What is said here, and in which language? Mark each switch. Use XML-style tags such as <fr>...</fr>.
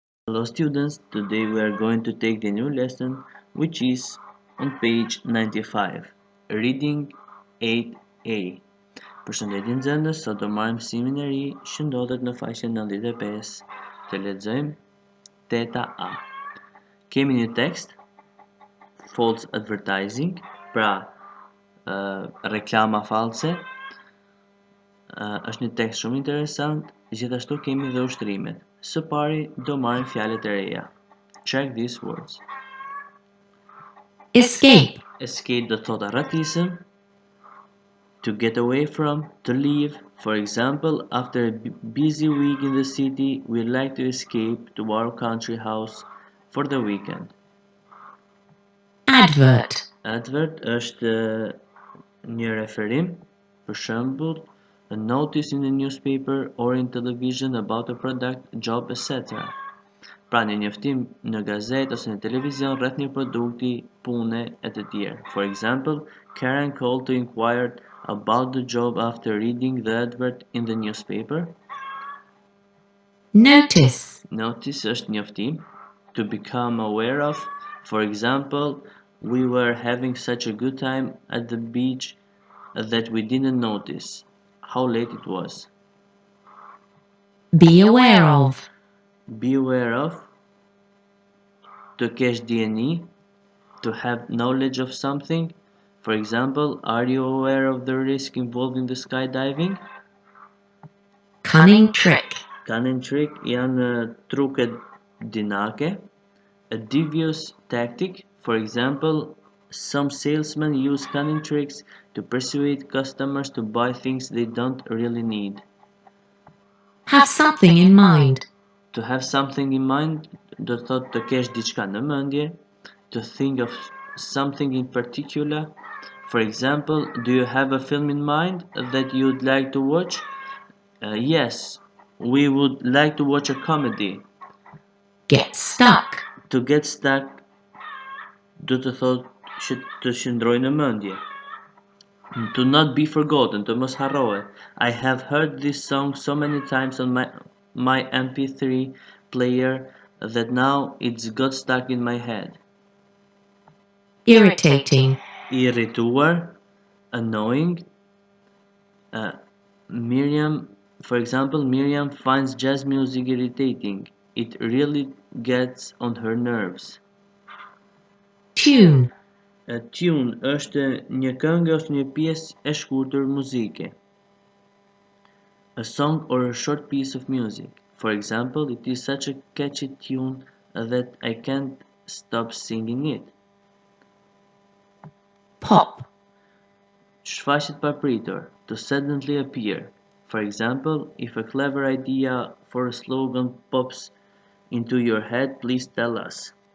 <en>Hello students, today we are going to take the new lesson which is on page 95, reading 8A.</en> <sq>Përshëndetje nxënës, sot do marrim seminari që ndodhet në faqen 95. Të lexojmë 8A. Kemi një tekst, false advertising, pra reklama false. Është një tekst shumë interesant, gjithashtu kemi dhe ushtrimet. Së pari do marrim fjalët e reja.</sq> <en>Check these words. Escape,</en> <sq>Escape do të thotë arratisëm.</sq> <en>To get away from, to leave. For example, after a busy week in the city, we like to escape to our country house for the weekend. advert, Advert</en> <sq>është një referim, për shembull,</sq> <en>a notice in the newspaper or in television about a product, job, etc.</en> <sq>Pra një njoftim në gazetë ose në televizion rreth një produkti, pune e të tjerë.</sq> <en>For example, Karen called to inquire about the job after reading the advert in the newspaper. notice, Notice</en> <sq>është njoftim.</sq> <en>To become aware of. For example, we were having such a good time at the beach that we didn't notice how late it was. be aware of, Be aware of.</en> <sq>To kesh dieni.</sq> <en>To have knowledge of something. For example, are you aware of the risk involved in the skydiving? cunning trick,</en> <sq>Cunning trick janë truket dinake.</sq> <en>A devious tactic. For example, some salesmen use cunning tricks to persuade customers to buy things they don't really need. have something in mind,</en> <sq>To have something in mind do të thotë të kesh diçka në mendje.</sq> <en>To think of something in particular. For example, do you have a film in mind that you'd like to watch? Yes, we would like to watch a comedy. get stuck,</en> <sq>To get stuck do të thotë që të qëndroj në mendje.</sq> <en>To not be forgotten,</en> <sq>të mos harrohet.</sq> <en>I have heard this song so many times on my MP3 player that now it's got stuck in my head. irritating,</en> <sq>Irrituar,</sq> <en>annoying. Miriam, for example, Miriam finds jazz music irritating. It really gets on her nerves. tune,</en> <sq>A tune është një këngë ose një pjesë e shkurtër muzike.</sq> <en>A song or a short piece of music. For example, it is such a catchy tune that I can't stop singing it. pop,</en> <sq>Shfaqet papritur,</sq> <en>to suddenly appear. For example, if a clever idea for a slogan pops into your head, please tell us.</en>